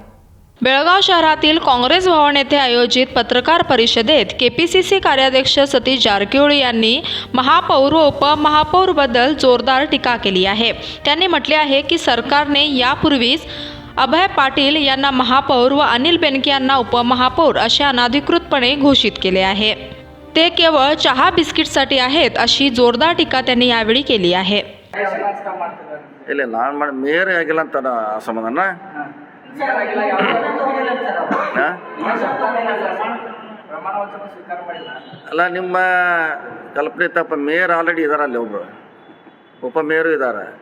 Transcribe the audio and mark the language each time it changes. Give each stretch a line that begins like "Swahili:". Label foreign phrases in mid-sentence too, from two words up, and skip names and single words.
Marathi: बेळगाव शहरातील काँग्रेस भवन येथे आयोजित पत्रकार परिषदेत केपीसीसी कार्याध्यक्ष सतीश जारकिहोळी यांनी महापौर व उपमहापौर बद्दल जोरदार टीका केली आहे। त्यांनी म्हटले आहे की सरकारने यापूर्वीच अभय पाटील यांना महापौर व अनिल बेनके यांना उपमहापौर असे अनाधिकृतपणे घोषित केले आहे। ते केवळ चहा बिस्किटसाठी आहेत, अशी जोरदार टीका त्यांनी यावेळी केली आहे।
Kannada: ಇಲ್ಲ ನಾನು ಮಾಡಿ ಮೇಯರ್ ಆಗಿಲ್ಲ ಅಂತ ಅಸಮಾಧಾನ ಅಲ್ಲ, ನಿಮ್ಮ ಕಲ್ಪನೆ ತಪ್ಪ। ಮೇಯರ್ ಆಲ್ರೆಡಿ ಇದಾರೆ, ಅಲ್ಲಿ ಒಬ್ರು ಉಪಮೇಯರು ಇದ್ದಾರೆ।